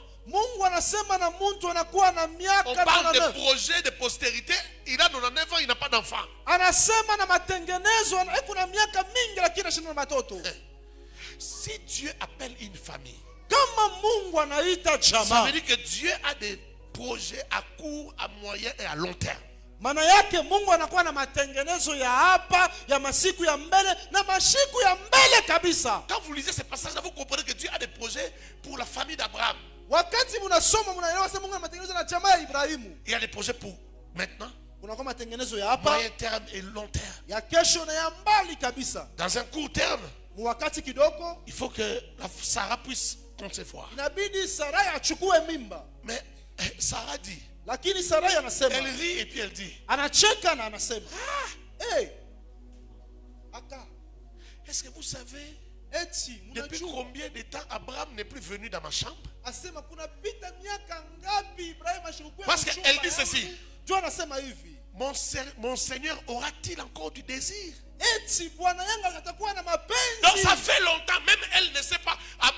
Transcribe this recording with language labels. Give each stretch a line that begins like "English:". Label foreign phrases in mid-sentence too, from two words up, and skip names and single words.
French: On parle de projet de postérité. Il a 99 ans, il n'a pas d'enfant. Si Dieu appelle une famille, ça veut dire que Dieu a des projets à court, à moyen et à long terme.
Swahili: Maana yake Mungu anakuwa na matengenezo ya hapa, ya masiku ya mbele na masiku ya mbele kabisa.
French: Quand vous lisez ces passages-là, vous comprenez que Dieu a des projets pour la famille d'Abraham.
Swahili: Wakati mnasoma mnaelewa sasa Mungu ana matengenezo na jamaa ya Ibrahimu.
French: Il y a des projets pour maintenant,
Swahili: kunakuwa matengenezo ya hapa,
French: moyen terme et long terme.
Swahili: Ya kesho na ya mbali kabisa.
French: Dans un court terme,
Swahili: wakati kidogo,
French: il faut que Sarah puisse concevoir.
Swahili: Inabidi Sarah achukue mimba.
French: Mais Sarah dit,
Swahili: lakini Sarai anasema,
French: elle rit et puis elle dit,
Swahili: anacheka na anasema, hey, aka,
French: est-ce que vous savez depuis combien de temps Abraham n'est plus venu dans ma chambre? Parce qu'elle dit ceci, mon Seigneur aura-t-il encore du désir? Donc ça fait longtemps, même elle ne sait pas.